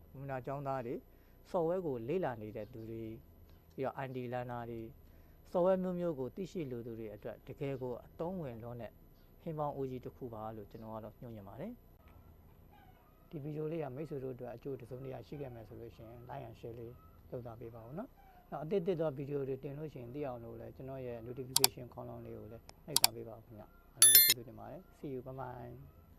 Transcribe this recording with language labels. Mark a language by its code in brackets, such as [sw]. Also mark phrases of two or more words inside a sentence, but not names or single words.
[my] ကွန်ပျူတာကျောင်းသားတွေ software ကိုလေ့လာနေတဲ့သူတွေပြီးတော့ [en] IT learner [my] တွေ software မျိုးကိုသိရှိလိုသူတွေအတွက်တကယ်ကိုအသုံးဝင်လုံးနဲ့ဟင်းပေါင်းအိုးကြီးတစ်ခုပါလို့ကျွန်တော်ကတော့ညွှန်ညင်ပါတယ်ဒီဗီဒီယိုလေးကမိတ်ဆွေတို့အတွက်အကျိုးတစ်စုံတစ်ရာရှိခဲ့မယ်ဆိုလို့ရှိရင် [en] like and share [my] လေးလုပ်သားပေးပါဦးနော်နောက်အသစ်သောဗီဒီယိုတွေတင်လို့ရှိရင်သိအောင်လို့လည်းကျွန်တော်ရဲ့ notification ခေါင်းလောင်းလေးကိုလည်းနှိပ်ထားပေးပါဦးခင်ဗျအားလုံးကိုကျေးဇူးတင်ပါတယ် [en] see you bye bye